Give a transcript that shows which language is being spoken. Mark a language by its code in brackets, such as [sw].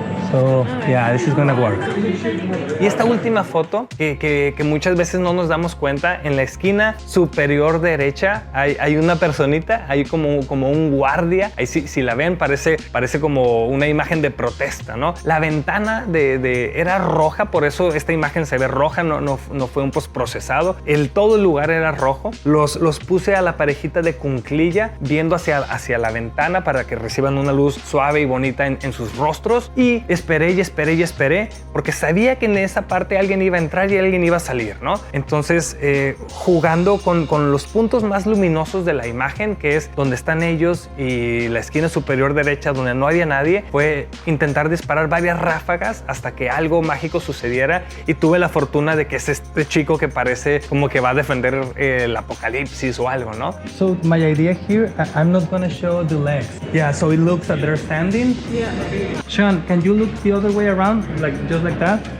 [en] So, yeah, this is gonna work. [es] Y esta última foto, que muchas veces no nos damos cuenta, en la esquina superior derecha hay una personita, hay como un guardia. Ahí si la ven parece como una imagen de protesta, ¿no? La ventana era roja, por eso esta imagen se ve roja, no fue un postprocesado. Todo el lugar era rojo. Los puse a la parejita de cunclilla viendo hacia la ventana para que reciban una luz suave y bonita en sus rostros, y esperé porque sabía que en esa parte alguien iba a entrar y alguien iba a salir, ¿no? Entonces jugando con los puntos más luminosos de la imagen, que es donde están ellos, y la esquina superior derecha donde no había nadie, fue intentar disparar varias ráfagas hasta que algo mágico sucediera, y tuve la fortuna de que es este chico que parece como que va a defender el apocalipsis o algo, ¿no? [en] So my idea here, I'm not gonna show the legs. Yeah, so it looks that they're standing. Yeah. Sean, can you look the other way around, just like that?